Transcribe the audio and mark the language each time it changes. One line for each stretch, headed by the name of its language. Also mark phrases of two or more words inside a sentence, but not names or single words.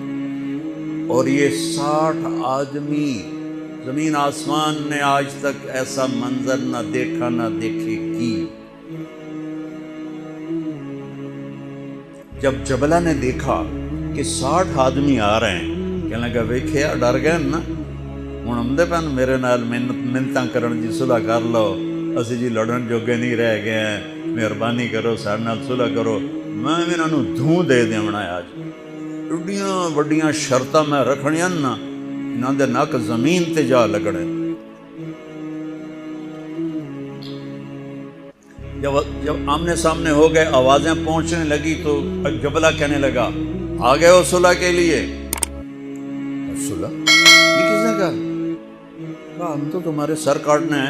Urdu: اور یہ 60 آدمی، زمین آسمان نے آج تک ایسا منظر نہ دیکھا نہ دیکھے گی۔ جب جبلہ نے دیکھا کہ 60 آدمی آ رہے ہیں، کہنے لگا
Punjabi: ویکھیا ڈر گئے نا، ہن آمدے پن میرے نال منتاں کرن جی صلح کر لو، اسی جی لڑن جوگے نہیں رہ گئے ہیں، مہربانی کرو سارے نال صلح کرو، میں انہاں نوں دھوں دے دیونا آج۔ ایڈیاں وڈیاں شرطاں میں رکھنیاں نا انہاں دے نک زمین تے جا لگنے۔
Urdu: جب آمنے سامنے ہو گئے، آوازیں پہنچنے لگی تو جبلہ کہنے لگا آ گئے ہو صلح کے لیے؟ صلح؟ یہ کس نے کہا؟ کہا ہم تو تمہارے سر کاٹنے ہیں۔